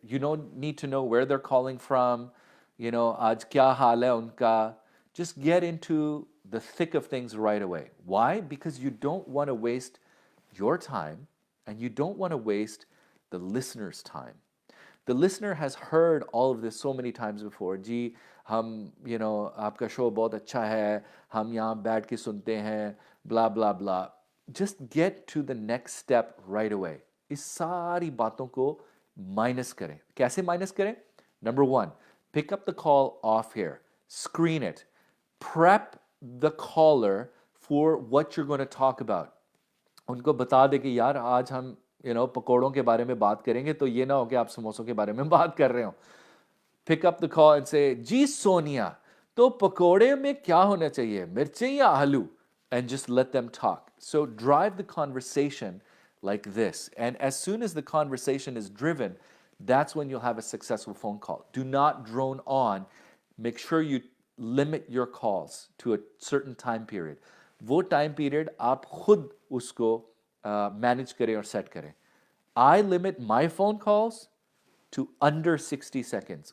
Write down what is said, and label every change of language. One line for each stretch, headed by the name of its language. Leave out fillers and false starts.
English: You don't need to know where they're calling from. You know,
Hindi: aaj kya haal hai unka.
English: Just get into the thick of things right away. Why? Because you don't want to waste your time, and you don't want to waste the listener's time. The listener has heard all of this so many times before.
Hindi: जी हम आपका show बहुत अच्छा है, हम यहाँ बैठ के सुनते हैं, blah blah blah.
English: Just get to the next step right away.
Hindi: इस सारी बातों को minus करें. कैसे minus करें?
English: Number one, pick up the call off here. Screen it. Prep the caller for what you're going to talk about.
Hindi: उनको बता दे कि यार आज हम पकोड़ों के बारे में बात करेंगे, तो ये ना हो कि आप समोसों के बारे में बात कर रहे हो.
English: Pick up the call and say,
Hindi: जी सोनिया, तो पकोड़े में क्या होना चाहिए, मिर्चें या आलू?
English: And just let them talk. So drive the conversation like this. And as soon as the conversation is driven, that's when you'll have a successful phone call. Do not drone on. Make sure you limit your calls to a certain time period.
Hindi: वो time period आप खुद उसको manage करें और set करें.
English: I limit my phone calls to under 60 seconds.